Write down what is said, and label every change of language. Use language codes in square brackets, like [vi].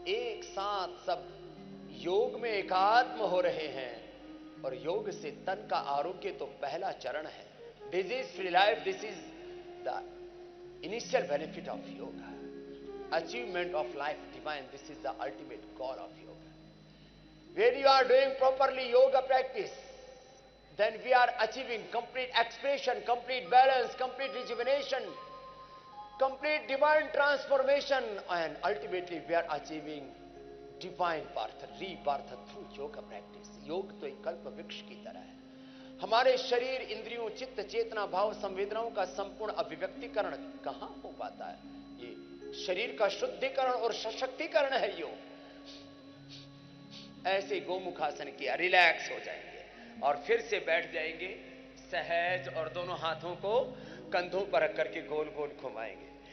[hi] एक साथ सब योग में एकात्म हो रहे हैं। और योग से तन का आरोग्य तो पहला चरण है। [en] Disease free life, this is the initial benefit of yoga. Achievement of life divine, this is the ultimate goal of yoga. When you are doing properly yoga practice, then we are achieving complete expression, complete balance, complete rejuvenation, complete divine transformation, and ultimately we are achieving divine birth, rebirth through yoga practice. [hi] योग तो एक कल्प वृक्ष की तरह है। हमारे शरीर, इंद्रियों, चित्त, चेतना, भाव, संवेदनाओं का संपूर्ण अभिव्यक्तिकरण कहां हो पाता है? ये शरीर का शुद्धिकरण और सशक्तिकरण है योग। ऐसे गोमुखासन किया, रिलैक्स हो जाएंगे और फिर से बैठ जाएंगे सहज और दोनों हाथों को कंधों पर रख करके गोल गोल घुमाएंगे।